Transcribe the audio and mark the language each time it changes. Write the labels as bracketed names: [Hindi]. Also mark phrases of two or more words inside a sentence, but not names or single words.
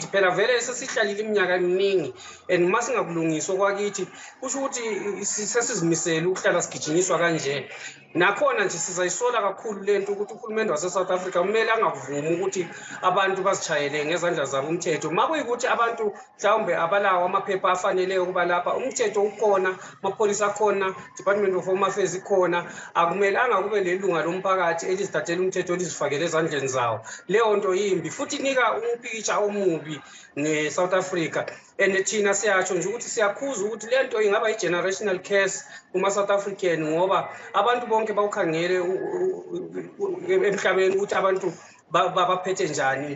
[North Ndebele] Phela vele sesihlalile iminyaka eminingi and uma singakulungiswa kwakithi kusho ukuthi sesizimisele ukuhlala sigijinyiswa kanje. Nakhona nje sizayisola kakhulu lento ukuthi uhulumende wase-South Africa kumele angavumi ukuthi abantu bazitshayele ngezandla zabo umthetho. Uma kuyikuthi abantu mhlawumbe abalawo amaphepha afaneleyo ukuba lapha, umthetho ukhona, amapholisa akhona, Department of Home Affairs ikhona, akumelanga kube lelunga lomphakathi elizithathela umthetho elizifakele ezandleni zawo. Leyo nto yimbi futhi inika umpikitsha omubi ne-South Africa. And thina siyatsho nje ukuthi siyakhuza ukuthi le nto ingaba i- [English] generational curse [North Ndebele] kuma-South African ngoba abantu bonke bawukhangele emhlabeni ukuthi abantu baphethe njani.